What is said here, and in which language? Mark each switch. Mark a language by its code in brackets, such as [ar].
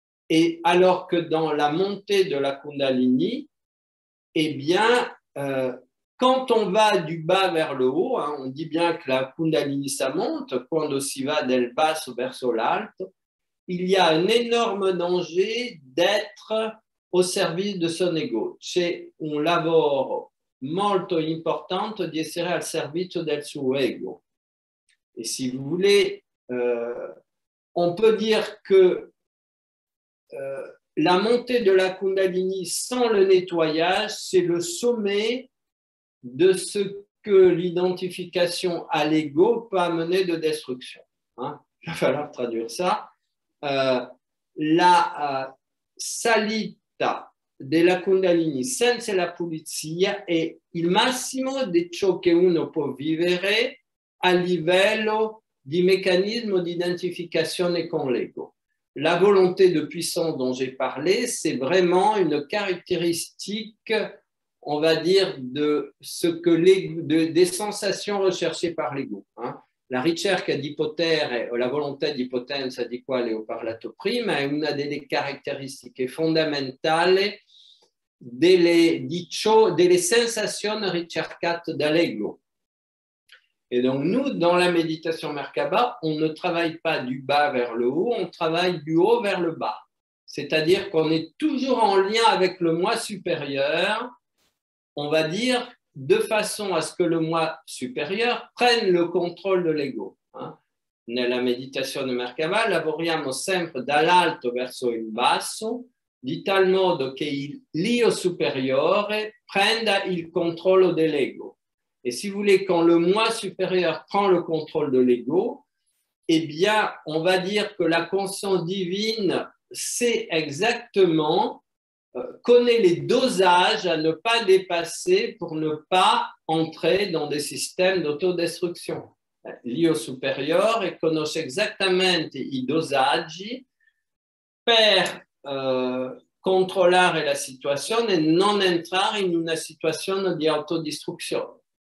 [fr] Et alors que dans la montée de la Kundalini, eh bien, quand on va du bas vers le haut, hein, on dit bien que la Kundalini, ça monte, [it] quando si va del basso verso l'alto, [fr] il y a un énorme danger d'être au service de son ego. [it] C'è un lavoro molto importante di essere al servizio del suo ego. [fr] Et si vous voulez, on peut dire que la montée de la Kundalini sans le nettoyage, c'est le sommet de ce que l'identification à l'ego peut amener de destruction. Hein? Il va falloir traduire ça. [it] La salita della Kundalini senza la pulizia è il massimo di ciò che uno può vivere a livello di meccanismo di identificazione con l'ego. [fr] La volonté de puissance dont j'ai parlé, c'est vraiment une caractéristique, on va dire, de ce que des sensations recherchées par l'ego. Hein. [it] La ricerca di potere o la volontà di potenza di quale ho parlato prima è una delle caratteristiche fondamentali delle sensazioni ricercate dall'ego. [fr] Et donc, nous, dans la méditation Merkaba, on ne travaille pas du bas vers le haut, on travaille du haut vers le bas. C'est-à-dire qu'on est toujours en lien avec le moi supérieur, on va dire, de façon à ce que le moi supérieur prenne le contrôle de l'ego. [it] Nella meditazione Merkaba lavoriamo sempre dall'alto verso il basso, di tal modo che l'io superiore prenda il controllo dell'ego. [fr] Et si vous voulez, quand le moi supérieur prend le contrôle de l'ego, eh bien, on va dire que la conscience divine sait exactement, connaît les dosages à ne pas dépasser pour ne pas entrer dans des systèmes d'autodestruction. [it] L'io superiore conosce esattamente i dosaggi per controllare la situazione e non entrare in una situazione di autodistruzione.